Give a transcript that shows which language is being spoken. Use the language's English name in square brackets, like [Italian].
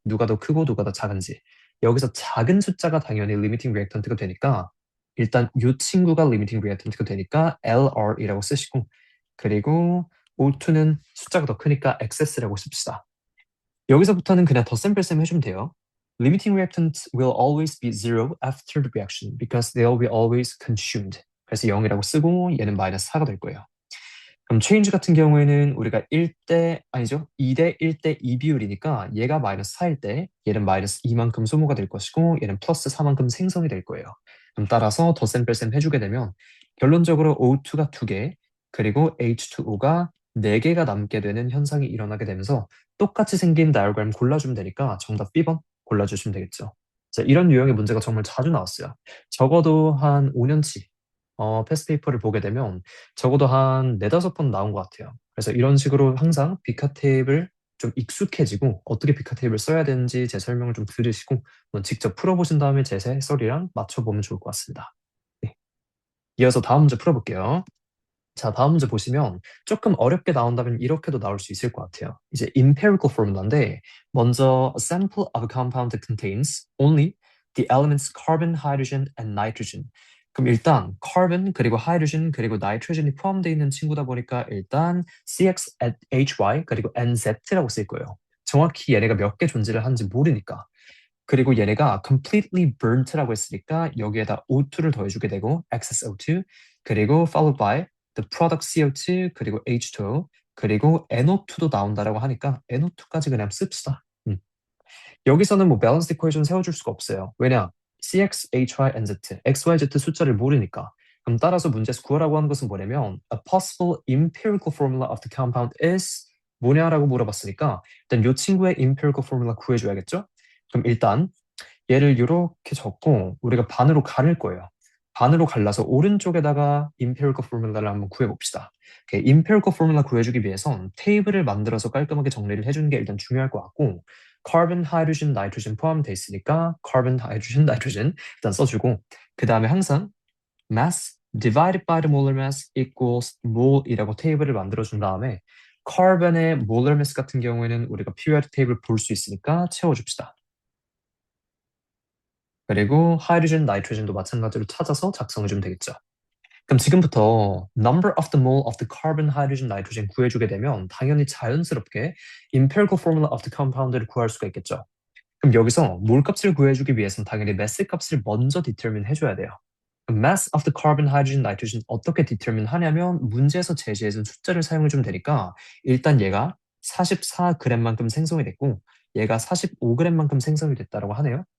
[Korean] 누가 더 크고 누가 더 작은지. 여기서 작은 숫자가 당연히 limiting reactant가 되니까 일단 이 친구가 limiting reactant가 되니까 LR이라고 쓰시고 그리고 O2는 숫자가 더 크니까 excess라고 씁시다. 여기서부터는 그냥 덧셈 뺄셈 해주면 돼요. [English] Limiting reactants will always be zero after the reaction because they'll be always consumed. [Korean] 그래서 0이라고 쓰고 얘는 마이너스 4가 될 거예요. 그럼 change 같은 경우에는 우리가 1대 아니죠. 2대 1대 2 비율이니까 얘가 마이너스 4일 때 얘는 마이너스 2만큼 소모가 될 것이고 얘는 플러스 4만큼 생성이 될 거예요. 그럼 따라서 덧셈 뺄셈 해주게 되면 결론적으로 O2가 2개 그리고 H2O가 4개가 남게 되는 현상이 일어나게 되면서 똑같이 생긴 다이어그램 골라주면 되니까 정답 B번 골라주시면 되겠죠. 자, 이런 유형의 문제가 정말 자주 나왔어요. 적어도 한 5년치 패스트 페이퍼를 보게 되면 적어도 한 네다섯 번 나온 것 같아요. 그래서 이런 식으로 항상 비카 테이블 좀 익숙해지고 어떻게 비카 테이블 써야 되는지 제 설명을 좀 들으시고 직접 풀어보신 다음에 제 해설이랑 맞춰보면 좋을 것 같습니다. 네. 이어서 다음 문제 풀어볼게요. 자, 다음 문제 보시면 조금 어렵게 나온다면 이렇게도 나올 수 있을 것 같아요. 이제 [English] empirical formula인데 먼저 a sample of a compound that contains only the elements carbon, hydrogen, and nitrogen. [Korean] 그럼 일단 carbon 그리고 hydrogen 그리고 nitrogen이 포함되어 있는 친구다 보니까 일단 CXHY 그리고 NZ라고 쓸 거예요. 정확히 얘네가 몇 개 존재를 하는지 모르니까. 그리고 얘네가 completely burnt라고 했으니까 여기에다 O2를 더해주게 되고 excess O2 그리고 [English] followed by the product CO2 [Korean] 그리고 H2O 그리고 NO2도 나온다라고 하니까 NO2까지 그냥 씁시다. 여기서는 뭐 밸런스 이퀘이션 세워줄 수가 없어요. 왜냐? CX, HY, NZ, XYZ 숫자를 모르니까. 그럼 따라서 문제에서 구하라고 하는 것은 뭐냐면 [English] a possible empirical formula of the compound is [Korean] 뭐냐라고 물어봤으니까 일단 이 친구의 empirical formula 구해줘야겠죠? 그럼 일단 얘를 이렇게 적고 우리가 반으로 가를 거예요. 반으로 갈라서 오른쪽에다가 empirical formula를 한번 구해봅시다. empirical formula 구해주기 위해선 테이블을 만들어서 깔끔하게 정리를 해주는 게 일단 중요할 것 같고 carbon, hydrogen, nitrogen 포함되어 있으니까 carbon, hydrogen, nitrogen 일단 써주고 그 다음에 항상 [English] mass divided by the molar mass equals mole [Korean] 이라고 테이블을 만들어준 다음에 carbon의 molar mass 같은 경우에는 우리가 periodic 테이블 볼 수 있으니까 채워줍시다. 그리고 하이드로젠, 나이트로젠도 마찬가지로 찾아서 작성해주면 되겠죠. 그럼 지금부터 [English] number of the mole of the carbon, hydrogen, nitrogen [Korean] 구해주게 되면 당연히 자연스럽게 [English] empirical formula of the compound [Korean] 를 구할 수가 있겠죠. 그럼 여기서 몰 값을 구해주기 위해서는 당연히 mass 값을 먼저 determine 해줘야 돼요. 그럼 mass of the carbon, hydrogen, nitrogen 어떻게 determine 하냐면 문제에서 제시해준 숫자를 사용해주면 되니까 일단 얘가 44g만큼 생성이 됐고 얘가 45g만큼 생성이 됐다고 하네요.